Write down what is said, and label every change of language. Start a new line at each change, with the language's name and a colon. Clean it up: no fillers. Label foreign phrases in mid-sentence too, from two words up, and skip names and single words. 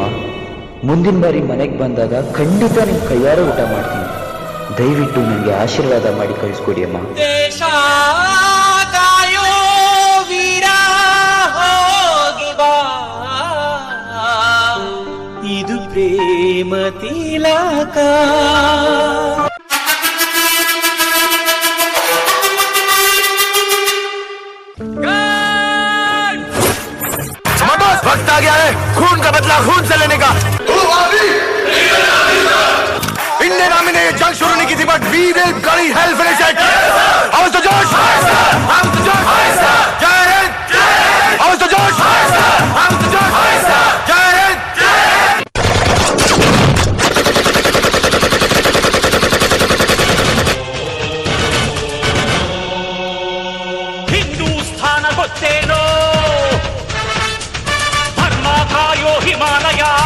Kannada: ಮುಂದಿನ ಬಾರಿ ಮನೆಗೆ ಬಂದಾಗ ಖಂಡಿತ ನಿಮ್ಮ ಕೈಯಾರೆ ಊಟ ಮಾಡ್ತೀನಿ. ದಯವಿಟ್ಟು ನನಗೆ ಆಶೀರ್ವಾದ ಮಾಡಿ ಕಳಿಸ್ಕೊಡಿ ಅಮ್ಮ. ದೇಶ ಕಾಯೋ ವೀರ ಹೋಗಿ ಬಾ, ಇದು ಪ್ರೇಮ ತಿಲಕ.
Hindi: वक्त आ गया है खून का बदला खून से लेने का. इंडियन आर्मी ने ये जंग शुरू नहीं की थी,
English: But we will bloody hell finish it.
Hindi: आवाज तो जोश, आवाज तो जोश, जय हिंद, आवाज तो जोश, आवाज तो जोश, जय हिंद.
Kannada: ಹಿಂದೂಸ್ಥಾನ ಗೊತ್ತೇನೋ, ಧರ್ಮ ಕಾಯೋ ಹಿಮಾಲಯ.